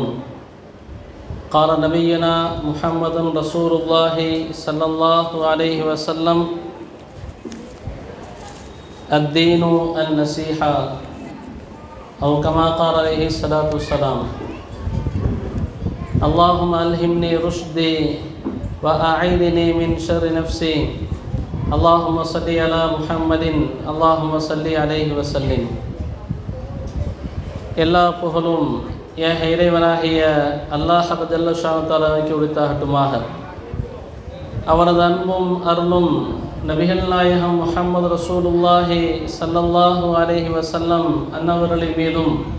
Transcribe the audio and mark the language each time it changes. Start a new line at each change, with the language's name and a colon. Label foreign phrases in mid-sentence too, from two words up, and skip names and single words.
Arabic: قال نبينا محمد رسول الله صلى الله عليه وسلم: الدين النصيحة، أو كما قال عليه الصلاة والسلام. اللهم ألهمني رشدي وأعيذني من شر نفسي. اللهم صل على محمد، اللهم صل عليه وسلم.
Tamil: எல்லா புகழும் என் இறைவனாகிய அல்லாஹ்
Arabic: جل شأنه
Tamil: தஆலாவுக்கு உரித்தாகட்டுமாக. அவனது அன்பும் அருளும் நபிகள் நாயகம் முஹம்மது ரசூலுல்லாஹி
Arabic: صلى الله عليه وسلم
Tamil: அன்னவர்களின் மீதும்